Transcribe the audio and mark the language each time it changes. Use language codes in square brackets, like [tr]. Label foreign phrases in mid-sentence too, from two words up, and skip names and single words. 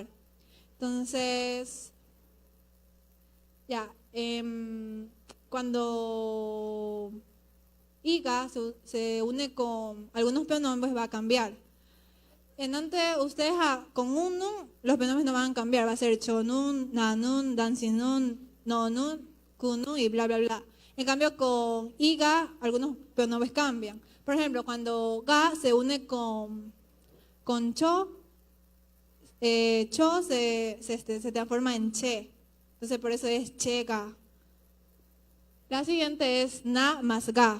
[es] Entonces, ya, cuando iga se une con algunos pronombres va a cambiar. En antes ustedes con un nun, los pronombres no van a cambiar, va a ser [ko] 저는, 나는, 당신은, 너는, 그는 [es] y bla bla bla. En cambio con iga algunos pronombres cambian. Por ejemplo, cuando ga se une con cho, Cho se transforma en che. Entonces por eso es chega. La siguiente es na más ga.